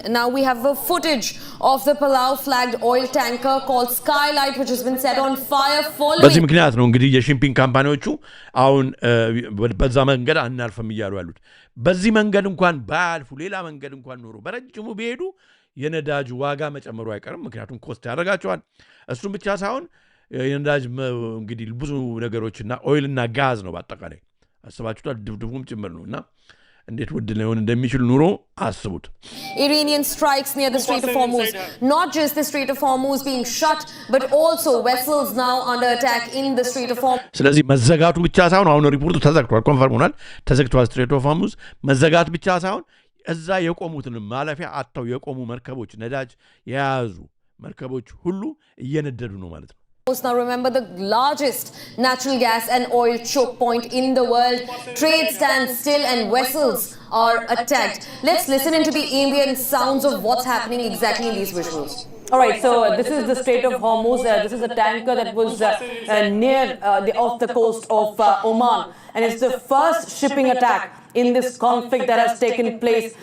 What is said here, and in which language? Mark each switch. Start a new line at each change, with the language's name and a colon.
English: Now we have a footage of the Palau flagged oil tanker called Skylight which has been set on fire following.
Amharic: በዚህ ምክንያት ነው እንግዲህ የሺፒንግ ካምፓኒዎቹ አሁን በዛ መንገድ አናልፈም እያሉ ያሉት። በዚህ መንገድ እንኳን ባያልፉ ሌላ መንገድ እንኳን ኖሮ በረጅሙ ቢሄዱ የነዳጅ ዋጋ መጨመሩ አይቀርም። ምክንያቱም ኮስት ያደርጋቸዋል። እሱም ብቻ ሳይሆን የነዳጅ እንግዲህ ብዙ ነገሮችና ኦይልና ጋዝ ነው በአጠቃላይ አስባችሁታል። ድብድቡም ጭምር ነውና እንዴት ውድ ሊሆን እንደሚችል ኑሮ አስቡት።
English: Iranian strikes near the Strait of Hormuz. Not just the Strait of Hormuz being shut, but also vessels now under attack in the Strait of Hormuz.
Amharic: ስለዚህ መዘጋቱ ብቻ ሳይሆን አሁን ሪፖርቱ ተዘግቷል፣ ኮንፈርም ሆኗል፣ ተዘግቷል ስትሬት ኦፍ ሆርሙዝ። መዘጋት ብቻ ሳይሆን እዛ የቆሙትን ማለፊያ አጥተው የቆሙ መርከቦች፣ ነዳጅ የያዙ መርከቦች ሁሉ እየነደዱ ነው ማለት ነው።
English: Now remember, the largest natural gas and oil choke point in the world. Trade stands still and vessels are attacked. Let's listen into the ambient sounds of what's happening exactly in these visuals. All right, so this is the Strait of Hormuz. This is a tanker that was near off the coast of Oman, and it's the first shipping attack in this conflict that has taken place.